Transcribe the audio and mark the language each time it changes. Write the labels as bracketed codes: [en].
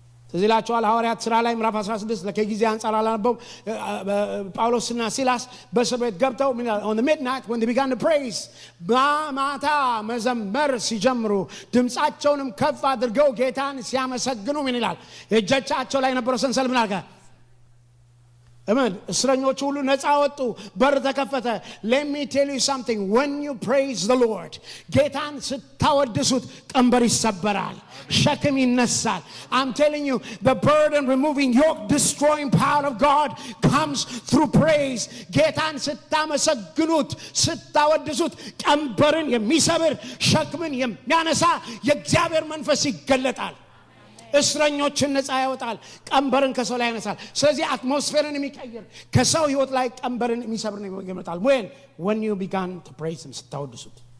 [am] ስለዚህ ላችኋል ሐዋርያት ሥራ ላይ ምዕራፍ 16 ለከጊዜ አንጻር አላነበው ጳውሎስና ሲላስ በእስር ቤት ገብተው [en] on the midnight when they began to praise [am] ማታ መዘመር ሲጀምሩ ድምፃቸውንም ከፍ አድርገው ጌታን ሲያመሰግኑ ምን ይላል? እጆቻቸው ላይ የነበረው ሰንሰለት ምን አደረገ? እስረኞቹ ሁሉ ነፃ ወጡ፣ በር ተከፈተ። [en] let me tell you something, when you praise the Lord [am] ጌታን ስታወድሱት ቀንበር ይሰበራል፣ ሸክም ይነሳል። [en] I'm telling you, the burden removing yoke destroying power of God comes through praise. [am] ጌታን ስታመሰግኑት ስታወድሱት ቀንበርን የሚሰብር ሸክምን የሚያነሳ የእግዚአብሔር መንፈስ ይገለጣል። እስረኞችን ነፃ ያወጣል፣ ቀንበርን ከሰው ላይ ያነሳል። ስለዚህ አትሞስፌርን የሚቀይር ከሰው ህይወት ላይ ቀንበርን የሚሰብር ነው ይመጣል። [en] when you began to praise him [am] ስታወድሱት።